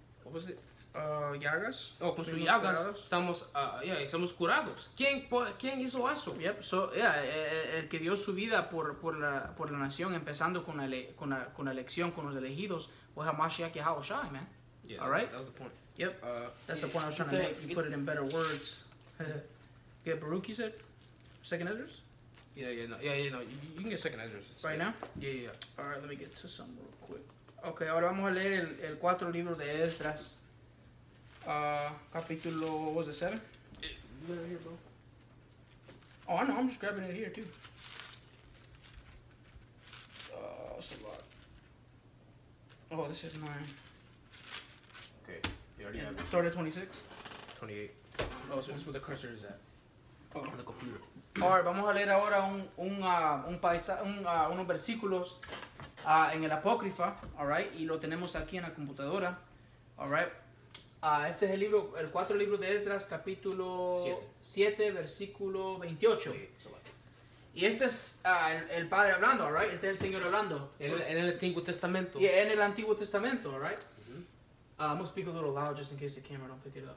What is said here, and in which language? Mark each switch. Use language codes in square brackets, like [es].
[en] What was it? [es] Llagas. Con sus llagas estamos curados. ¿Quién hizo eso? [en] Yep. [es] El que dio su vida por la nación, empezando con la elección, con los elegidos, [en] was [es] Hamashiach Yahushua, [en] man. Yeah, all right. That was the point. Yep. That's the point I was trying to make. You put it in better words. Get Baruch, you said? Second Esdras? Yeah. No, you can get second Esdras. Right now? Yeah. All right, let me get to some real quick. [es] Okay, ahora vamos a leer el 4 libro de Esdras. Capítulo, [en] what was it, 7? You got it here, bro. Oh, I know, I'm just grabbing it here, too. It's a lot. Oh, this is 9. Okay, you already have it. Start at 26? 28. Oh, so this is where the cursor is at. Oh. On the computer. [es] Alright, vamos a leer ahora unos versículos en el Apócrifa, [en] alright, [es] y lo tenemos aquí en la computadora, alright. Este es el 4 libro de Esdras, capítulo 7, versículo 28. Y este es el Padre hablando, [en] alright. [es] Este es el Señor hablando. En el Antiguo Testamento. [en] Yeah, [es] en el Antiguo Testamento, [en] alright. I'm going to speak a little loud just in case the camera don't pick it up.